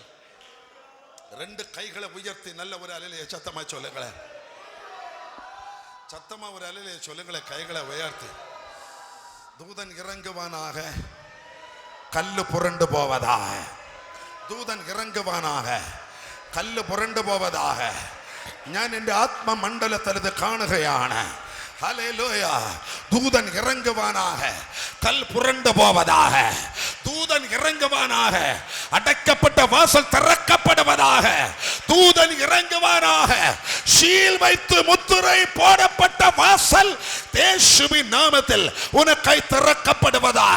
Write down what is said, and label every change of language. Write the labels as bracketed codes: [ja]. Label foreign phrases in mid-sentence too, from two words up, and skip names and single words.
[ta] 2 கைகளை உயர்த்தி நல்ல ஒரு அலையிலே சத்தமா சொல்லுங்களேன். சத்தமா ஒரு அலையிலே சொல்லுங்களேன். கைகளை உயர்த்தி. தூதன் இறங்குவானாக, கல்லு புரண்டு போவதாக. தூதன் இறங்குவானாக, கல்லு புரண்டு போவதாக. [ml] ഞാൻ എൻ്റെ ആത്മമണ്ഡലത്തിൽ ഇത് കാണുകയാണ്. [ta] ஹல்லேலூயா. தூதன் இறங்குவானாக, கல் புரண்டு போவதாக. தூதன் இறங்குவானாக, அடைக்கப்பட்ட வாசல் திறக்கப்படுவதாக. தூதன் இறங்குவானாக, சீல் வைத்து முத்திரை போடப்பட்ட வாசல் இயேசுவின் நாமத்தில் உனக்காய் திறக்கப்படுவதாக.